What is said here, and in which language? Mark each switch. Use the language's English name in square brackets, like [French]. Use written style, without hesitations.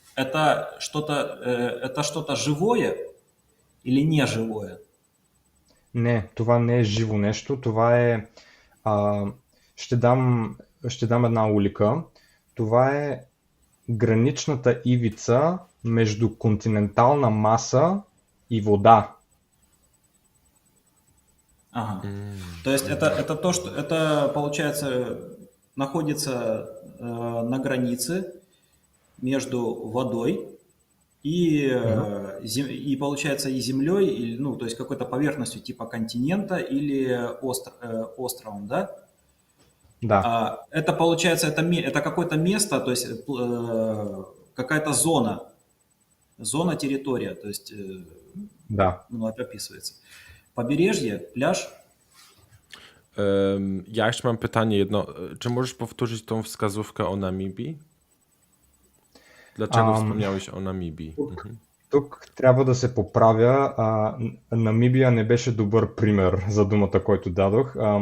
[Russian] это что-то живое или неживое? [Bulgarian] Не, това не е живо нещо, това е... А, ще дам една улика. Това е граничната ивица между континентална маса и вода. Ага. [Russian] То есть это то, что это получается находится на границе между водой и, и получается и землей, и, ну, то есть какой-то поверхностью типа континента или островом, да? Да, Это получается, это какое-то место, то есть какая-то зона, территория, то есть да. ну, это описывается. Побережье, пляж. [Polish] Ja jeszcze mam pytanie jedno. Czy możesz powtórzyć tą wskazówkę o Namibii? Dlaczego wspomniałeś o Namibii? [Bulgarian] Тук трябва да се поправя. Намибия не беше добър пример за думата, който дадох.